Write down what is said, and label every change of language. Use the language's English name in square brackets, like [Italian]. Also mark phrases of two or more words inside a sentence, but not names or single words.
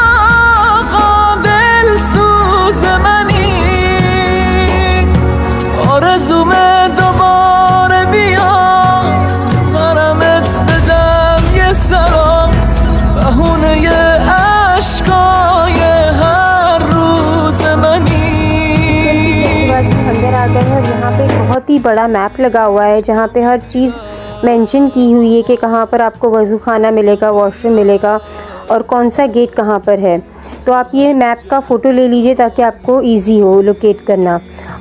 [Persian] قابل سوز منی، آرزومه دوباره بیاد تو حرمت بدم یه سلام، بهونه عشقای هر روز منی। [Hindi] अंदर आ गए हैं। यहाँ पे बहुत ही बड़ा मैप लगा हुआ है जहाँ पे हर चीज़ मेंशन की हुई है कि कहाँ पर आपको वज़ू खाना मिलेगा, वॉशरूम मिलेगा और कौन सा गेट कहाँ पर है। तो आप ये मैप का फ़ोटो ले लीजिए ताकि आपको इजी हो लोकेट करना।